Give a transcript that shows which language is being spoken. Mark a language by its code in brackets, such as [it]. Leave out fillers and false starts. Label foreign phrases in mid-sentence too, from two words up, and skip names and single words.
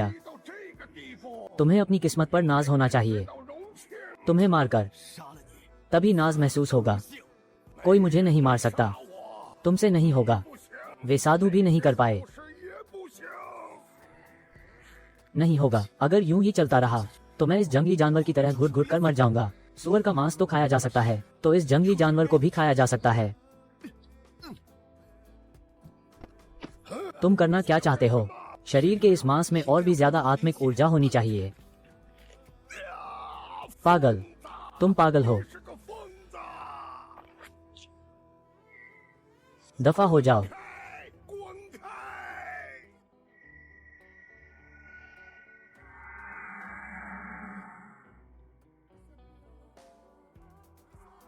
[zh] 到这个地步， [hi] तुम्हें अपनी किस्मत पर नाज होना चाहिए। [zh] 到荣幸， [hi] तुम्हें मारकर [zh] 杀了你， [hi] तभी नाज महसूस होगा। कोई मुझे नहीं मार सकता। [zh] 我 [hi] तुमसे नहीं होगा। [zh] 不行， [hi] वे साधु भी नहीं कर पाए। [zh] 是也不行。 [hi] नहीं होगा। अगर यूं ही चलता रहा तो मैं इस जंगली जानवर की तरह घुट घुट कर मर जाऊंगा। सुअर का मांस तो खाया जा सकता है, तो इस जंगली जानवर को भी खाया जा सकता है। तुम करना क्या चाहते हो? शरीर के इस मांस में और भी ज्यादा आत्मिक ऊर्जा होनी चाहिए। पागल, तुम पागल हो। [zh] 是个疯子！ [hi] दफा हो जाओ। [zh] 开，滚开！ [hi] हाँ